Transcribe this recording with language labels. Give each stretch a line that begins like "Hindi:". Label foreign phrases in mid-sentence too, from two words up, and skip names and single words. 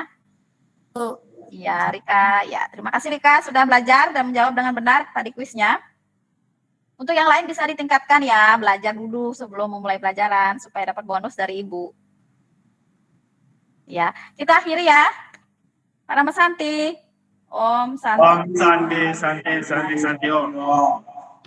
Indonesian: Iya, Rika. Ya, terima kasih Rika sudah belajar dan menjawab dengan benar tadi kuisnya. Untuk yang lain bisa ditingkatkan ya, belajar dulu sebelum memulai pelajaran supaya dapat bonus dari Ibu. Ya, kita akhiri ya.
Sanskrit: पर शान्ति. ॐ शान्ति. ॐ शान्ति, शान्ति, शान्ति, शान्ति, ॐ.